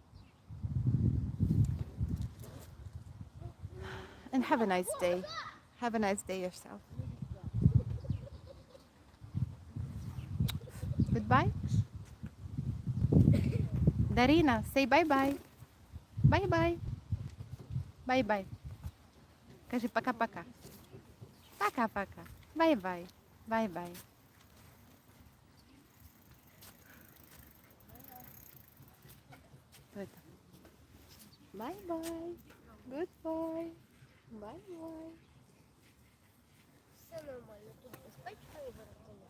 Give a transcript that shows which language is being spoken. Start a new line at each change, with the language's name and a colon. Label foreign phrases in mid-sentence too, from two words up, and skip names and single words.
English: And have a nice day. Have a nice day yourself. Goodbye. Darina, say bye-bye. Bye-bye. Bye-bye.
Russian: Кажи пока-пока. Пока-пока.
English: Bye-bye. Bye-bye.
Russian: Что это?
English: Bye-bye. Goodbye. Bye-bye.
Ukrainian: Все нормально, тут безпечно і виробляється.